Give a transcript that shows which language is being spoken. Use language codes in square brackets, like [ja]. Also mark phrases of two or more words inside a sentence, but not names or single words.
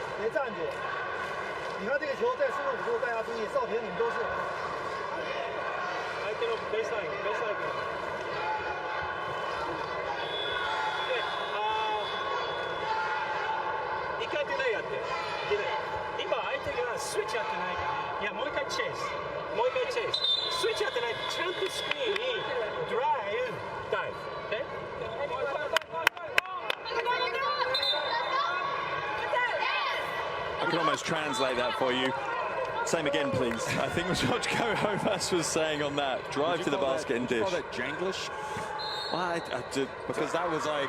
[zh] 站住。你看这个球在45度，大家注意，少田你们都是。 [ja] 相手のベースライン。一回ディレイやって。今相手がスイッチやってないから。いやもう一回チェイス。スイッチやってない。ちゃんとスクリーンにドライブ、ダイブ。 [en] I can almost translate that for you. Same again, please. I think was what Honpas was saying on that. Drive to the basket and dish. Call that Janglish? Well, Because that was like